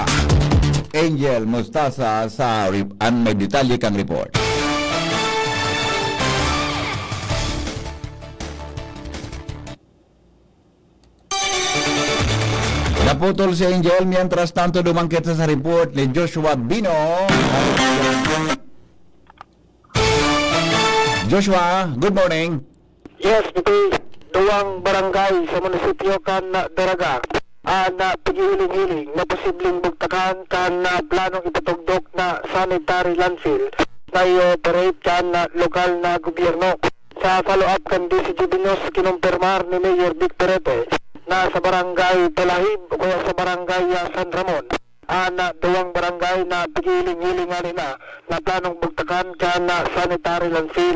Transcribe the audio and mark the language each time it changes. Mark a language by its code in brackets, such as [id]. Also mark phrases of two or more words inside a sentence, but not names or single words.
[bik] Angel Mustasa sa may detalye kang report. Naputol si Angel, mientras tanto dumangkit sa report ni Joshua Bino. [en] Joshua, good morning. Yes, [bik] ito duwang barangay sa munisipyo kan Daraga na paghihiling-hiling na posibleng bugtakan kan planong ipatugdok na [en] sanitary landfill [bik] na i-operate kan lokal na gobyerno. Sa follow-up kan DCGB News, kinumpirmar ni Mayor Vic Perete na sa barangay Talahib o kaya sa barangay San Ramon na duwang barangay na paghihiling-hiling nila na planong bugtakan kan [en] sanitary landfill.